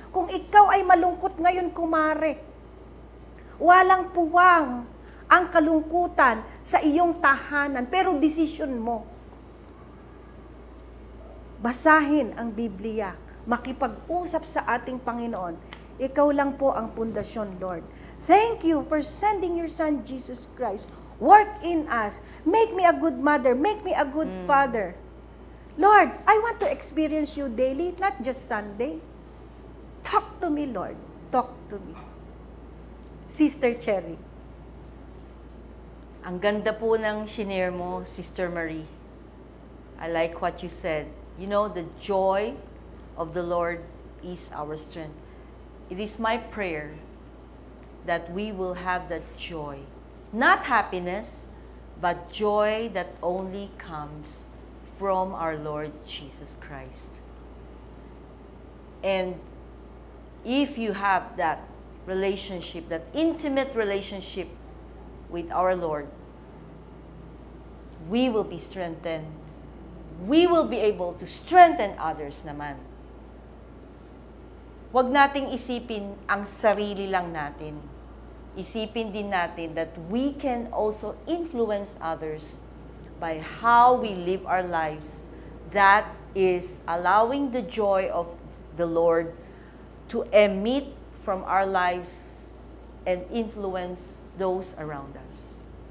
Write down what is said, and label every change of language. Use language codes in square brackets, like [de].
[tl] Kung ikaw ay malungkot ngayon, kumare, walang puwang ang kalungkutan sa iyong tahanan, pero desisyon mo. Basahin ang Biblia, makipag-usap sa ating Panginoon. Ikaw lang po ang pundasyon, Lord. [en] Thank you for sending your Son, Jesus Christ. Work in us. Make me a good mother. Make me a good father. Lord, I want to experience you daily, not just Sunday. Talk to me, Lord. Talk to me. Sister Cherry. [tl] Ang ganda po ng shinare mo, Sister Marie. [en] I like what you said. You know, the joy of the Lord is our strength. It is my prayer that we will have that joy. Not happiness, but joy that only comes from our Lord Jesus Christ. And if you have that relationship, that intimate relationship with our Lord, we will be strengthened. We will be able to strengthen others naman. [tl] Huwag nating isipin ang sarili lang natin. Isipin din natin [en] that we can also influence others by how we live our lives. That is allowing the joy of the Lord to emit from our lives and influence those around us.